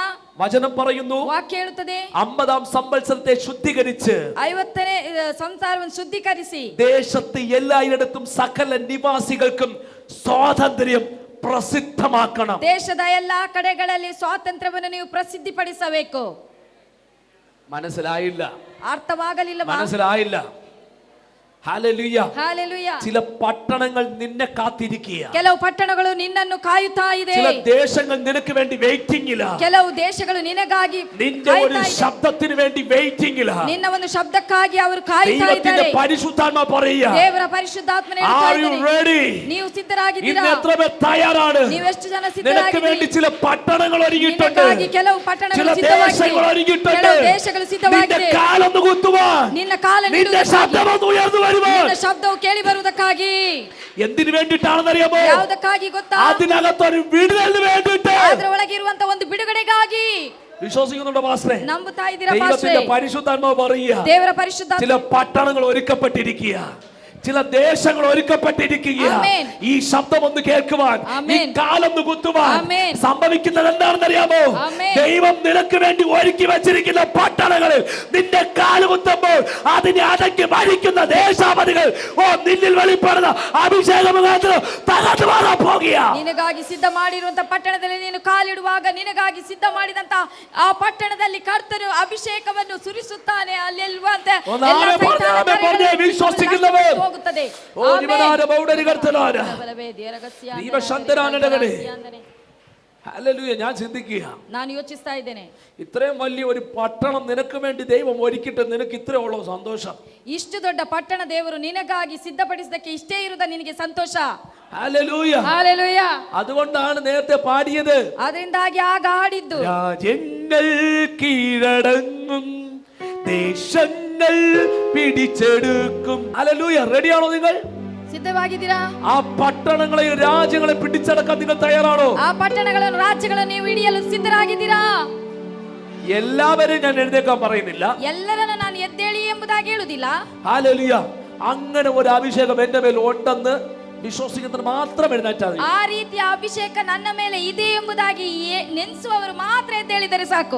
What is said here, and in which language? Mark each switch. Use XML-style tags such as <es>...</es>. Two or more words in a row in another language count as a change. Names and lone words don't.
<ml>വചനം പറയുന്നു,</ml> <kn>ವಾಕ್ಯ ಹೇಳುತ್ತದೆ,</kn> <ml>50-ാം സംവത്സരത്തെ ശുദ്ധീകരിച്ച്</ml> <kn>50ನೇ ಸಂಸಾರವನ್ನು ಶುದ್ಧೀಕರಿಸಿ</kn> <ml>ദേശത്ത് എല്ലായിടത്തും സകല നിവാസികൾക്കും സ്വാതന്ത്ര്യം പ്രസിദ്ധമാക്കണം.</ml> <kn>ದೇಶದ ಎಲ್ಲಾ ಕಡೆಗಳಲ್ಲಿ ಸ್ವಾತಂತ್ರ್ಯವನ್ನು ನೀವು ಪ್ರಸಿದ್ಧಿಪಡಿಸಬೇಕು.</kn> <ml>മനസ്സിലായില്ല?</ml> <kn>ಅರ್ಥವಾಗಲಿಲ್ಲವಾ?</kn> <ml>മനസ്സിലായില്ല? ഹല്ലേലൂയ.</ml> <kn>ಹಾಲೆಲೂಯ.</kn> <ml>ചില പട്ടണങ്ങൾ നിന്നെ കാത്തിരിക്കുക.</ml> <kn>ಕೆಲವು ಪಟ್ಟಣಗಳು ನಿನ್ನನ್ನು ಕಾಯುತ್ತಾ ಇದೆ.</kn> <ml>ചില ദേശങ്ങൾ നിനക്ക് വേണ്ടി വെയിറ്റിംഗില.</ml> <kn>ಕೆಲವು ದೇಶಗಳು ನಿನಗಾಗಿ</kn> <ml>നിന്റെ ഒരു ശബ്ദത്തിന് വേണ്ടി വെയിറ്റിംഗില.</ml> <kn>ನಿನ್ನ ಒಂದು ಶಬ್ದಕ್ಕಾಗಿ ಅವರು ಕಾಯುತ್ತಾ ಇದ್ದಾರೆ.</kn> <ml>പരിശുദ്ധാത്മ പറയുക,</ml> <kn>ದೇವರ ಪರಿಶುದ್ಧಾತ್ಮನೇ ಹೇಳ್ತಾ ಇದ್ದಾನೆ, ನೀವು ಸಿದ್ಧರಾಗಿದ್ದೀರಾ?</kn> <ml>ഇന്ന് എത്ര പേർ തയ്യാറാണ്?</ml> <kn>ನೀವು ಎಷ್ಟು ಜನ</kn> <ml>നിനക്ക്</ml> <kn>ಸಿದ್ಧರಾಗಿದ್ದೀರಿ?</kn> <ml>വേണ്ടി ചില പട്ടണങ്ങൾ ഒരുങ്ങിയിട്ടുണ്ട്.</ml> <kn>ನಿನಗಾಗಿ ಕೆಲವು ಪಟ್ಟಣಗಳು ಸಿದ್ಧವಾಗಿದೆ. ಕೆಲವು ದೇಶಗಳು ಸಿದ್ಧವಾಗಿದೆ.</kn> <ml>നിന്റെ കാലൊന്ന് കുത്തുവാൻ,</ml> <kn>ನಿನ್ನ ಕಾಲನ್ನು</kn> <ml>നിന്റെ ശബ്ദം ഒന്ന് ഉയർന്നു വരിക. വരുവാൻ.</ml> <kn>ನಿನ್ನ ಶಬ್ದವು ಕೇಳಿ ಬರುವುದಕ್ಕಾಗಿ.</kn> <ml>എന്തിനു വേണ്ടിയിട്ടാണെന്നറിയാമോ?</ml> <kn>ಯಾವುದಕ್ಕಾಗಿ ಗೊತ್ತಾ?</kn> <ml>അതിനകത്തൊരു വിടുതലിന് വേണ്ടിയിട്ട്.</ml> <kn>ಅದರ ಒಳಗೆ ಇರುವಂತ ಒಂದು ಬಿಡುಗಡೆಗಾಗಿ.</kn> <ml>വിശ്വസിക്കുന്നുണ്ടോ പാസ്റ്ററെ?</ml> <kn>ನಂಬುತ್ತಾ ಇದ್ದೀರಾ</kn> <ml>ദൈവത്തിന്റെ</ml> <kn>ಪಾಸ್ಟರ್?</kn> <ml>പരിശുദ്ധാത്മാവ് പറയുക,</ml> <kn>ದೇವರ ಪರಿಶುದ್ಧ</kn> <ml>ചില പട്ടണങ്ങൾ ഒരുക്കപ്പെട്ടിരിക്കുക, ചില ദേശങ്ങൾ ഒരുക്കപ്പെട്ടിരിക്കുക. ആമേൻ. ഈ ശബ്ദം ഒന്ന് കേൾക്കുവാൻ, ഈ ആമേൻ. കാലൊന്ന് കുത്തുവാൻ ആമേൻ. സംഭവിക്കുന്നത് എന്താണെന്ന് അറിയാമോ? ആമേൻ. ദൈവം നിനക്ക് വേണ്ടി ഒരുക്കി വെച്ചിരിക്കുന്ന പട്ടണങ്ങളിൽ നിന്റെ കാല് കുത്തുമ്പോൾ അതിനെ അടക്കി ഭരിക്കുന്ന ദേശാപതികൾ നിന്നിൽ വെളിപ്പെടുന്ന അഭിഷേകം തകർന്നു മാറാൻ പോകുക.</ml> <kn>ನಿನಗಾಗಿ ಸಿದ್ಧ ಮಾಡಿರುವಂತ ಪಟ್ಟಣದಲ್ಲಿ ನೀನು ಕಾಲಿಡುವಾಗ ನಿನಗಾಗಿ ಸಿದ್ಧ ಮಾಡಿದಂತ ಆ ಪಟ್ಟಣದಲ್ಲಿ ಕರ್ತನು ಅಭಿಷೇಕವನ್ನು ಸುರಿಸುತ್ತಾನೆ. ಅಲ್ಲಿರುವಂತೆ</kn> <ml>വിശ്വസിക്കുന്നവർ</ml> <kn>ಹೋಗುತ್ತದೆ.</kn> <ml>ഹല്ലേലൂയ. ഞാൻ ചിന്തിക്കുക,</ml> <kn>ನಾನು ಯೋಚಿಸ್ತಾ ಇದ್ದೇನೆ,</kn> <ml>ഇത്രയും വലിയ ഒരു പട്ടണം നിനക്ക് വേണ്ടി ദൈവം ഒരുക്കിയിട്ട് നിനക്ക് ഇത്രയുള്ള സന്തോഷം.</ml> <kn>ಇಷ್ಟು ದೊಡ್ಡ ಪಟ್ಟಣ ದೇವರು ನಿನಗಾಗಿ ಸಿದ್ಧಪಡಿಸಿದಕ್ಕೆ ಇಷ್ಟೇ ಇರುವುದ ನಿನಗೆ ಸಂತೋಷ.</kn> <ml>ഹല്ലേലൂയ.</ml> <kn>ಹಾಲೆಲೂಯ.</kn> <ml>അതുകൊണ്ടാണ് നേരത്തെ പാടിയത്,</ml> <kn>ಅದರಿಂದಾಗಿ ಆಗ ಹಾಡಿದ್ದು,</kn> <ml>രാജ്യങ്ങൾ കീഴടങ്ങും ദേശങ്ങൾ പിടിച്ചെടുക്കും. ഹല്ലേലൂയ. റെഡിയാണോ നിങ്ങൾ?</ml> <kn>ಸಿದ್ಧವಾಗಿದ್ದೀರಾ?</kn> <ml>ആ പട്ടണങ്ങളെ രാജ്യങ്ങളെ പിടിച്ചടക്കാൻ നിങ്ങൾ തയ്യാറാണോ?</ml> <kn>ಆ ಪಟ್ಟಣಗಳನ್ನು ರಾಜ್ಯಗಳನ್ನು ನೀವು ಹಿಡಿಯಲು ಸಿದ್ಧರಾಗಿದ್ದೀರಾ?</kn> <ml>എല്ലാവരും ഞാൻ എഴുന്നേക്കാൻ പറയുന്നില്ല,</ml> <kn>ಎಲ್ಲರನ್ನು ನಾನು ಎದ್ದೇಳಿ ಎಂಬುದಾಗಿ ಹೇಳುವುದಿಲ್ಲ.</kn> <ml>ഹല്ലേലൂയ. അങ്ങനെ ഒരു അഭിഷേകം എന്റെ മേൽ ഉണ്ടെന്ന് വിശ്വസിക്കുന്നവർ മാത്രം എഴുന്നേറ്റാൽ മതി.</ml> <kn>ಆ ರೀತಿಯ ಅಭಿಷೇಕ ನನ್ನ ಮೇಲೆ ಇದೆ ಎಂಬುದಾಗಿ ನೆನೆಸುವವರು ಮಾತ್ರ ಎದ್ದೇಳಿದರೆ ಸಾಕು.</kn>